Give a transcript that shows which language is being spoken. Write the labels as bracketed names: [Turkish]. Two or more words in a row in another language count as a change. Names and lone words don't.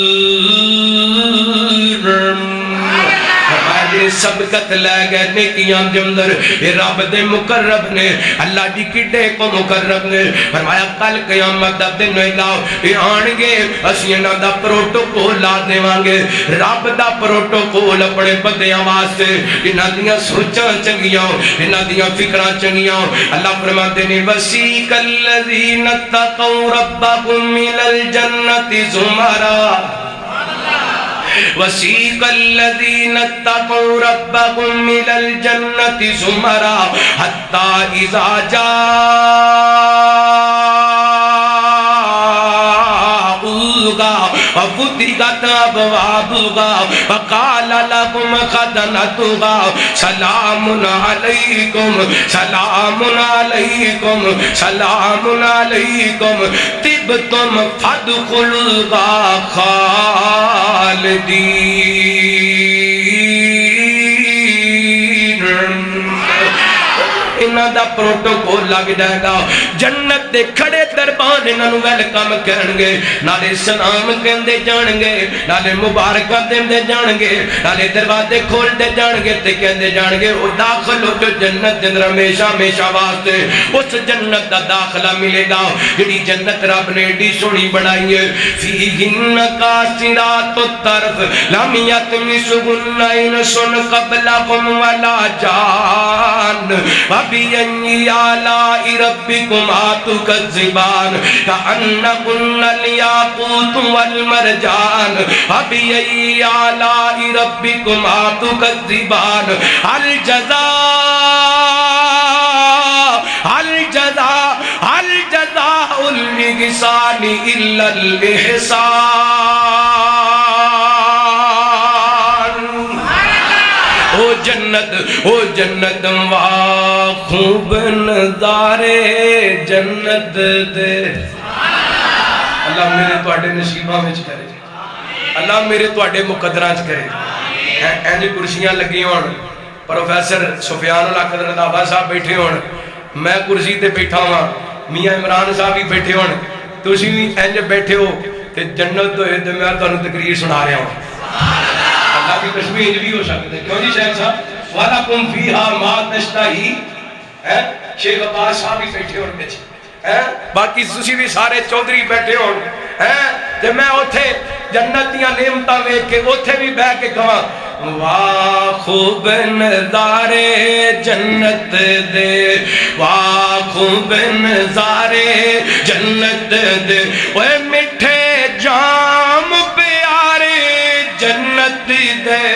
[Punjabi] سبقت لے گئے نیکیاں دے اندر یہ رب دے مقرب نے اللہ دی کڈے کو مقرب نے فرمایا کل قیامت دا دن ہوگا یہ آن گے اسی انہاں دا پروٹوکول لا دیواں گے رب دا پروٹوکول اپنے بندیاں واسطے انہاں دیاں سوچاں چنگیاں انہاں دیاں فکراں چنگیاں اللہ فرماتے نے [Arabic] وسیق الذین اتقوا ربهم الى الجنۃ زمرا وسیق الذین اتقوا ربهم الى الجنۃ زمرا حتی اذا وفتحت ابوابها وقال لهم خزنتها سلام علیکم سلام علیکم سلام علیکم طبتم فادخلوها خالدین [Punjabi] انہاں دا پروٹوکول لگ جائے گا جنت دے کھڑے دربان انہاں نو ویلکم کرن گے نالے سلام کہندے جان گے نالے مبارکاں دیندے جان گے نالے دروازے کھولدے جان گے تے کہندے جان گے او داخل ہو جو جنت دے اندر ہمیشہ ہمیشہ واسطے اس جنت دا داخلہ ملے گا جڑی جنت رب نے ایڈی سونی بنائی ہے فیہن [Arabic] قاصرات الطرف لم یطمثہن انس قبلہم ولا جان فبأي آلاء ربكما تكذبان كأنهن الياقوت والمرجان فبأي آلاء ربكما تكذبان هل جزاء الإحسان إلا الإحسان [Punjabi] او جنت وا خوب نظارے جنت دے اللہ میرے تواڈے نصیباں وچ کرے اللہ میرے تواڈے مقدراں وچ کرے انج کرسیاں لگی ہون پروفیسر سفیان الحق رضاوی صاحب بیٹھے ہون میں کرسی تے بیٹھا ہاں میاں عمران صاحب بھی بیٹھے ہون تسی بھی انج بیٹھے ہو تے جنت ہوئے تے میں تانوں تقریر سنا رہا ہوں اللہ کی قسمیں انج بھی ہو سکتے کیوں جی شیخ صاحب [Arabic] وَلَكُمْ فِيهَا مَا تَشْتَهِي [Punjabi] شیخ عباس صاحب بھی بیٹھے ہون پیچھے باقی تسی بھی سارے چودھری بیٹھے ہون تے میں اوتھے جنت دیاں نعمتاں ویکھ کے اوتھے بھی بیٹھ کے کہاں واہ خوب نظارے جنت دے واہ خوب نظارے جنت دے اوے میٹھے جام پیارے جنت دے